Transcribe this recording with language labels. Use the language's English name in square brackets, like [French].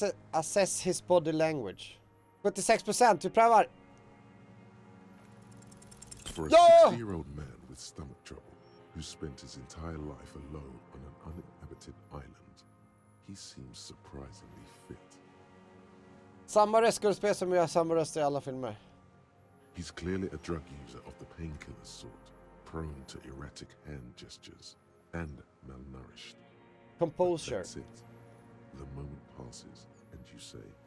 [English] Assess his body language. [Swedish] 76%, vi prövar. [English] For a 60-year-old man with stomach trouble who spent his entire life alone on an uninhabited island, he seems surprisingly fit. [Swedish] Samma röstskådespelare som gör samma röster i alla filmer. [English] He's clearly a drug user of the painkiller sort, prone to erratic hand gestures and malnourished. Composure. That's it. The moment passes and you say,